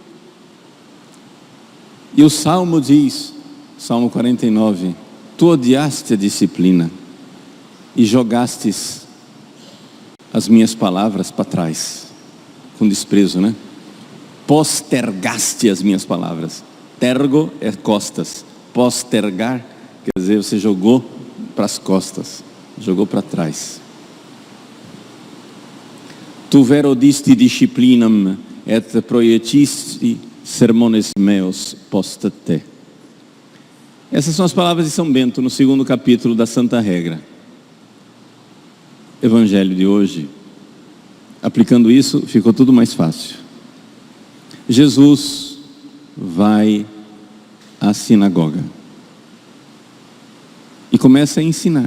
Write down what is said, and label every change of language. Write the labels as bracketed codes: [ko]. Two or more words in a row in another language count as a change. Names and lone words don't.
[pt] E o Salmo diz, Salmo 49, tu odiaste a disciplina e jogastes as minhas palavras para trás, com desprezo, né? Postergaste as minhas palavras. Tergo é costas, Postergar quer dizer você jogou para as costas, jogou para trás. [la] Tu vero disti disciplinam et proiecisti sermones meus post te. [pt] Essas são as palavras de São Bento no 2º capítulo da Santa Regra. Evangelho de hoje, aplicando isso, ficou tudo mais fácil. Jesus vai à sinagoga e começa a ensinar.